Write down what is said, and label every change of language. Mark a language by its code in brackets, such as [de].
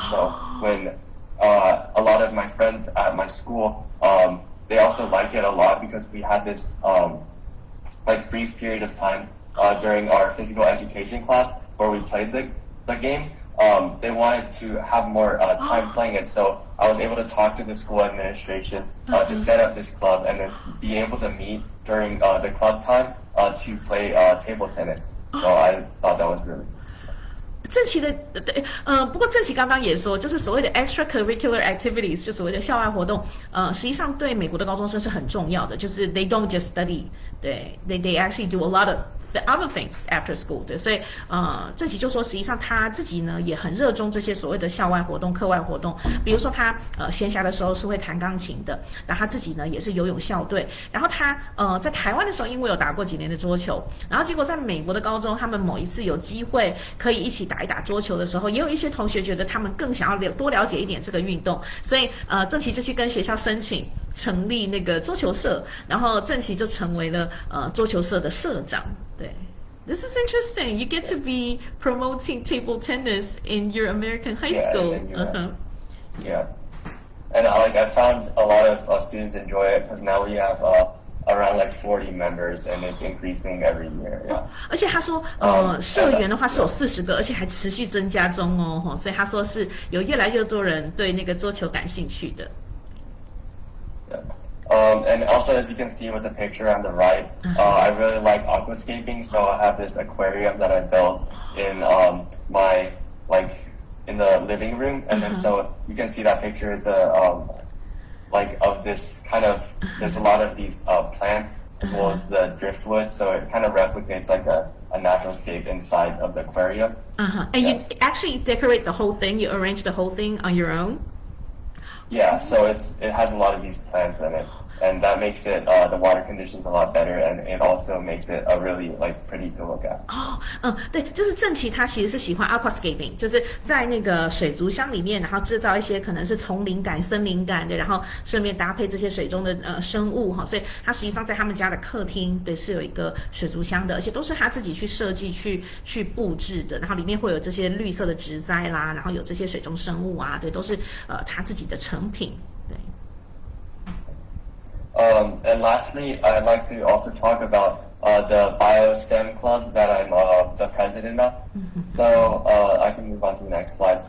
[en] So when a lot of my friends at my school, they also like it a lot because we had this like brief period of time during our physical education class where we played the game. They wanted to have more time playing it, so I was able to talk to the school administration to set up this club and then be able to meet during the club time to play table tennis. So I thought that was really nice. [zh] 正奇的不过正奇刚刚也说，就是所谓的 extracurricular activities， 就所谓的校外活动，实际上对美国的高中生是很重要的，就是 [en] they don't just study， [zh] 对 [en] they actually do a lot of the other things after school， [zh] 对，所以正奇就说，实际上他自己呢也很热衷这些所谓的校外活动、课外活动，比如说他闲暇的时候是会弹钢琴的，然后他自己呢也是游泳校队，然后他在台湾的时候因为有打过几年的桌球，然后结果在美国的高中，他们某一次有机会可以一起打一打桌球的时候，也有一些同学觉得他们更想要多了解一点这个运动，所以正奇就去跟学校申请成立那个桌球社，然后正奇就成为了桌球社的社长。 [en] 对 ，This is interesting. You get to be promoting table tennis in your American high school. Yeah, and I found a lot of students enjoy it because now we have around like 40 members, and it's increasing every year. Yeah. [zh] 而且他说，社员的话是有40个，而且还持续增加中哦，所以他说是有越来越多人对那个桌球感兴趣的。 [en] Yeah. And also, as you can see with the picture on the right, I really like aquascaping, so I have this aquarium that I built in my in the living room, and then so you can see that picture. It's of this kind of, there's a lot of these plants as well as the driftwood, so it kind of replicates like a natural scape inside of the aquarium. And you actually decorate the whole thing, you arrange the whole thing on your own? Yeah, so it has a lot of these plants in it, and that makes it the water conditions a lot better, and it also makes it really pretty to look at. [zh] 对，就是正奇他其实是喜欢 aquascaping， 就是在那个水族箱里面，然后制造一些可能是丛林感、森林感的，然后顺便搭配这些水中的生物哈，所以他实际上在他们家的客厅对是有一个水族箱的，而且都是他自己去设计去布置的，然后里面会有这些绿色的植栽啦，然后有这些水中生物啊，对，都是他自己的成品，对。 [en] And lastly, I'd like to also talk about the BioSTEM club that I'm the president of. So I can move on to the next slide.